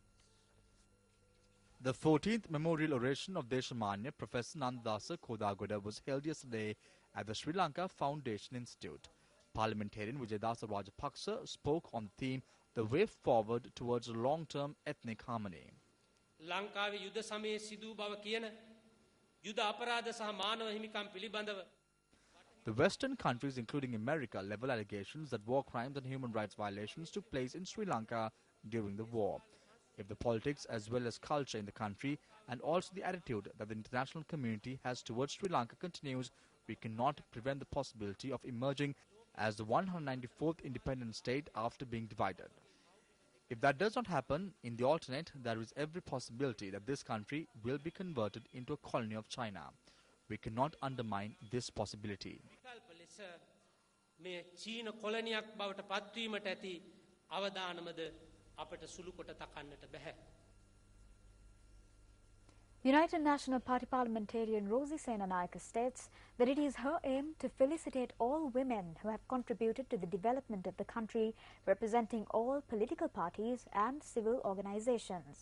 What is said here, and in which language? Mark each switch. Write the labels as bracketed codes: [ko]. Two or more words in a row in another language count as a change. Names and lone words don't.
[en] The 14th memorial oration of Deshamanya Professor Nandasa Kodagoda was held yesterday at the Sri Lanka Foundation Institute. Parliamentarian Vijayadasa Rajapaksa spoke on the theme The Way Forward Towards Long-Term Ethnic Harmony. [si] ලංකාවේ යුද සමයේ සිදු බව කියන යුද අපරාධ සහ මානව හිමිකම් පිළිබඳව [en] The Western countries, including America, level allegations that war crimes and human rights violations took place in Sri Lanka during the war. If the politics as well as culture in the country and also the attitude that the international community has towards Sri Lanka continues, we cannot prevent the possibility of emerging as the 194th independent state after being divided. If that does not happen, in the alternate, there is every possibility that this country will be converted into a colony of China. We cannot undermine this possibility. [si] විකල්ප ලෙස මේ චීන කොලනියක් බවට පත්වීමට ඇති අවදානමද අපට සුළු කොට තකන්නට බැහැ. [en] United National Party parliamentarian Rosie Senanayake states that it is her aim to felicitate all women who have contributed to the development of the country, representing all political parties and civil organizations.